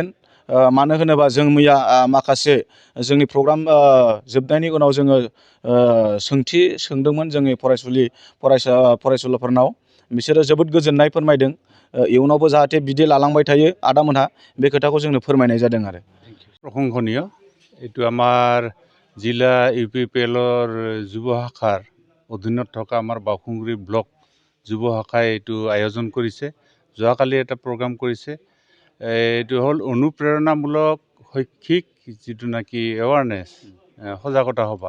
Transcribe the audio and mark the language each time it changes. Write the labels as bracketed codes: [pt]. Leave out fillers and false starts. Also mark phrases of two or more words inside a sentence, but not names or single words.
[brx] मानो होनोबा जों मैया माखासे जोंनि प्रग्राम जोबनायनि उनाव जोङो सोंथि सोंदोंमोन जोंनि फरायसुलाफोरनाव। बिसोरो जोबोद गोजोननाय फोरमायदों। इयुनावबो जाहाथे बिदि लालांबाय थायो आदामोनहा, बे खोथाखौ जोंनो फोरमायनाय जादों आरो [as] প্ৰশংসনীয়। এইটো আমাৰ জিলা UPPLৰ যুৱ শাখাৰ অধীনত থকা আমাৰ বাউসুংগুৰি ব্লক যুৱ শাখাই এইটো আয়োজন কৰিছে। যোৱাকালি এটা প্ৰগ্ৰাম কৰিছে। এইটো হ'ল অনুপ্ৰেৰণামূলক শৈক্ষিক যিটো নেকি এৱাৰনেছ, সজাগতা সভা।